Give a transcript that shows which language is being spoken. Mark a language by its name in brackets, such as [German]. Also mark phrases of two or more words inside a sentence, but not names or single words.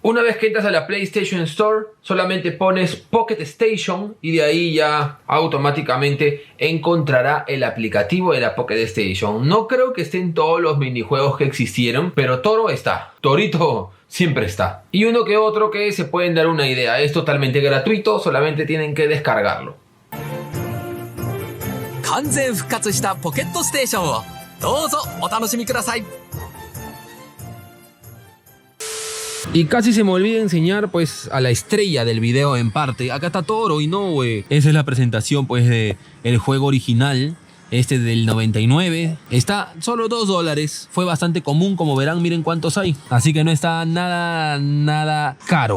[Spanish] Una vez que entras a la PlayStation Store, solamente pones Pocket Station y de ahí ya automáticamente encontrará el aplicativo de la Pocket Station. No creo que estén todos los minijuegos que existieron, pero Toro está. Torito siempre está. Y uno que otro que se pueden dar una idea. Es totalmente gratuito, solamente tienen que descargarlo. [Japanese] 完全復活したポケットステーションをどうぞお楽しみください。 [Spanish] Y casi se me olvida enseñar pues a la estrella del video en parte. Acá está Toro y no, güey. Esa es la presentación pues de el juego original. Este del 99 está solo $2. Fue bastante común, como verán, miren cuántos hay. Así que no está nada caro.